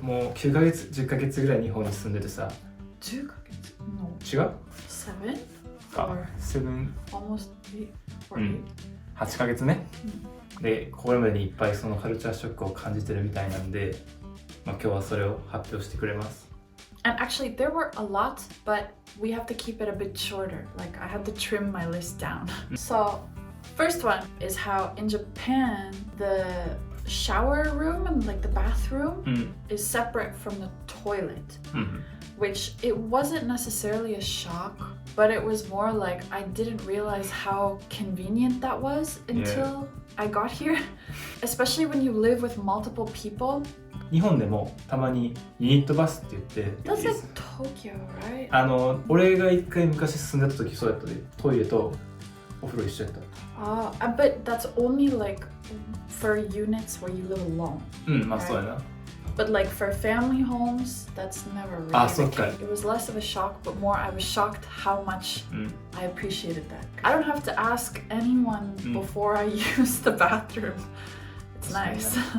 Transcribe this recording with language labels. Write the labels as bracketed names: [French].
[Japanese] もう9ヶ月、10ヶ月ぐらい日本に住んでてさ。 10ヶ月？ No. 違う？ [English] 7? [Japanese] か。7? [English] Almost 8 or [Japanese] 8? 8ヶ月ね。で、これまでにいっぱいそのカルチャーショックを感じてるみたいなんで、今日はそれを発表してくれます。 [English] And actually, there were a lot, but we have to keep it a bit shorter. Like, I had to trim my list down. So, first one is how in Japan, the shower room and like the bathroom is separate from the toilet, which it wasn't necessarily a shock, but it was more like I didn't realize how convenient that was until I got here. Especially when you live with multiple people. [Japanese] 日本でもたまにユニットバスって言って [English] That's like Tokyo, right? [Japanese] 俺が一回昔住んでた時そうやったで、トイレとお風呂一緒やった。 [English] But that's only like for units where you live alone. [Japanese] まあそうやな。 [English] But like for family homes, that's never really the case. It was less of a shock, but more I was shocked how much I appreciated that. I don't have to ask anyone before I use the bathroom. It's nice.